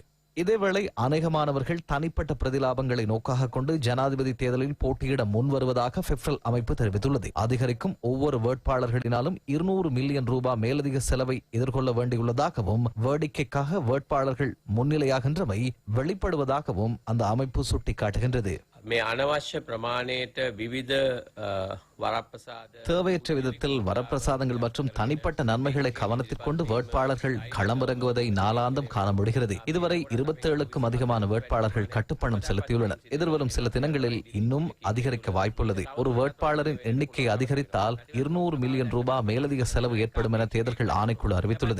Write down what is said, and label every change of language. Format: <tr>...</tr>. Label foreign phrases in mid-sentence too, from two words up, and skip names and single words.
<ta>இதேவேளை அநேகமானவர்கள் தனிப்பட்ட பிரதிலாபங்களை நோக்காக கொண்டு ஜனாதிபதி தேர்தலில் போட்டியிட முன் வருவதாக பெப்ரல் அமைப்பு தெரிவித்துள்ளது. அதிகரிக்கும் ஒவ்வொரு வேட்பாளர்களினாலும் 200 மில்லியன் ரூபாய் மேலதிக செலவை எதிர்கொள்ள வேண்டியுள்ளதாகவும் வேடிக்கைக்காக வேட்பாளர்கள் முன்னிலையாகின்றமை வெளிப்படுவதாகவும் அந்த அமைப்பு சுட்டிக்காட்டுகின்றது.</ta> <si>මේ අනවශ්‍ය ප්‍රමාණයට විවිධ வரப்பிரசாத</si> <ta>தேவையற்ற விதத்தில் வரப்பிரசாதங்கள் மற்றும் தனிப்பட்ட நன்மைகளை கவனத்தில் கொண்டு வேட்பாளர்கள் களமிறங்குவதை நாளாந்தம் காண முடிகிறது. இதுவரை 27க்கும் அதிகமான வேட்பாளர்கள் கட்டுப்பணம் செலுத்தியுள்ளனர். எதிர்வரும் சில தினங்களில் இன்னும் அதிகரிக்க வாய்ப்புள்ளது. ஒரு வேட்பாளரின் எண்ணிக்கை அதிகரித்தால் 200 மில்லியன் ரூபாய் மேலதிக செலவு ஏற்படும் என தேர்தல்கள் ஆணைக்குழு அறிவித்துள்ளது.</ta>